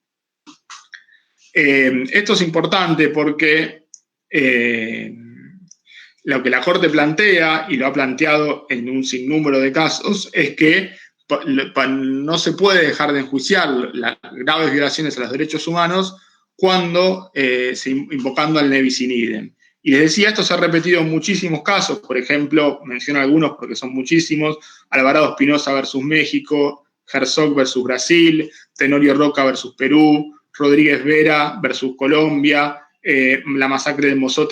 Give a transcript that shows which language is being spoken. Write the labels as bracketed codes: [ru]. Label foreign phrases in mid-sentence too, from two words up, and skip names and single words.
[es] Esto es importante porque lo que la Corte plantea, y lo ha planteado en un sinnúmero de casos, es que no se puede dejar de enjuiciar las graves violaciones a los derechos humanos cuando invocando al [la] levis in idem. [es] Y les decía, esto se ha repetido en muchísimos casos, por ejemplo, menciono algunos porque son muchísimos: Alvarado Espinosa versus México, Herzog versus Brasil, Tenorio Roca versus Perú, Rodríguez Vera versus Colombia, la masacre de Mozote